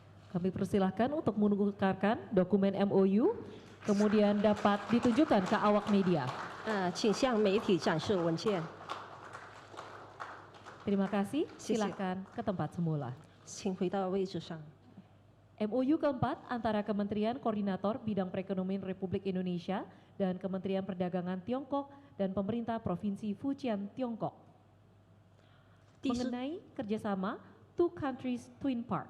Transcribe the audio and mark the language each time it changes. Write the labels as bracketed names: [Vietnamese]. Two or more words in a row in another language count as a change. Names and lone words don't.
[Indonesian] Kami persilahkan untuk menukarkan dokumen MOU, kemudian dapat ditunjukkan ke awak media. [Chinese] 请向媒体展示文件。 [Indonesian] Terima kasih, [Chinese] 谢谢。 [Indonesian] silakan ke tempat semula. [Chinese] 请回到位置上。 [Indonesian] MOU keempat antara Kementerian Koordinator Bidang Perekonomian Republik Indonesia dan Kementerian Perdagangan Tiongkok dan Pemerintah Provinsi Fujian, Tiongkok. [Chinese] 第四 [Indonesian] Mengenai kerjasama Two Countries Twin Parks.